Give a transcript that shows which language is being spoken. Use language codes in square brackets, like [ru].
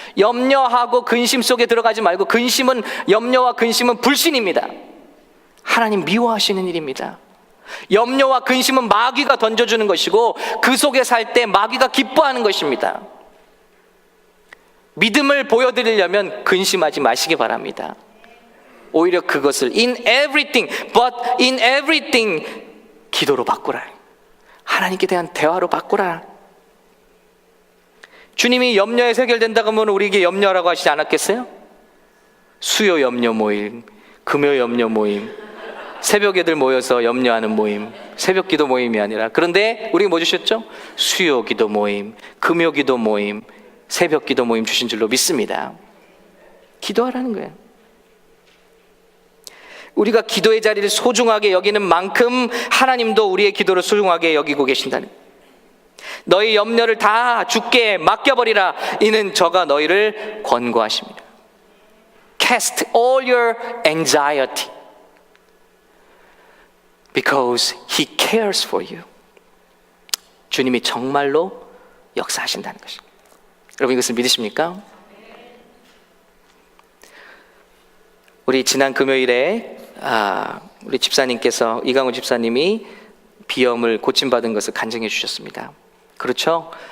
[ko] 염려하고 근심 속에 들어가지 말고, 근심은, 염려와 근심은 불신입니다. 하나님 미워하시는 일입니다. 염려와 근심은 마귀가 던져주는 것이고, 그 속에 살 때 마귀가 기뻐하는 것입니다. 믿음을 보여드리려면 근심하지 마시기 바랍니다. 오히려 그것을 [en] in everything, but in everything [ko] 기도로 바꾸라. 하나님께 대한 대화로 바꾸라. 주님이 염려에서 해결된다고 하면 우리에게 염려라고 하시지 않았겠어요? 수요 염려 모임, 금요 염려 모임, 새벽에들 모여서 염려하는 모임, 새벽 기도 모임이 아니라. 그런데 우리가 뭐 주셨죠? 수요 기도 모임, 금요 기도 모임, 새벽 기도 모임 주신 줄로 믿습니다. 기도하라는 거예요. 우리가 기도의 자리를 소중하게 여기는 만큼 하나님도 우리의 기도를 소중하게 여기고 계신다는 거예요. 너희 염려를 다 주께 맡겨버리라. 이는 저가 너희를 권고하십니다. [en] Cast all your anxiety because He cares for you. [ko] 주님이 정말로 역사하신다는 것입니다. 여러분, 이것을 믿으십니까? 우리 지난 금요일에 우리 집사님께서, 이강우 집사님이 비염을 고침받은 것을 간증해 주셨습니다. 그렇죠?